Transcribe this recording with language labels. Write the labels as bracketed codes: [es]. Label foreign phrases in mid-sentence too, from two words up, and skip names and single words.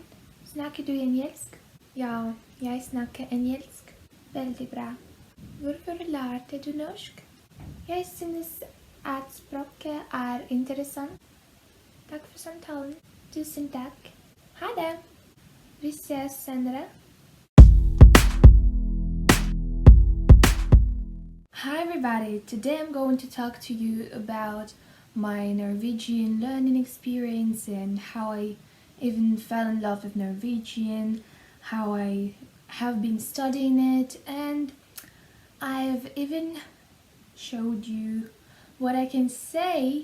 [no] Snakker du engelsk? Ja, jeg snakker engelsk. Veldig bra. Hvorfor lærte du norsk? Jeg synes at språket er interessant. Takk for samtalen. Tusen takk. Ha det. Vi ses senere. [en] Hi everybody, today I'm going to talk to you about my Norwegian learning experience and how I even fell in love with Norwegian, how I have been studying it, and I've even showed you what I can say.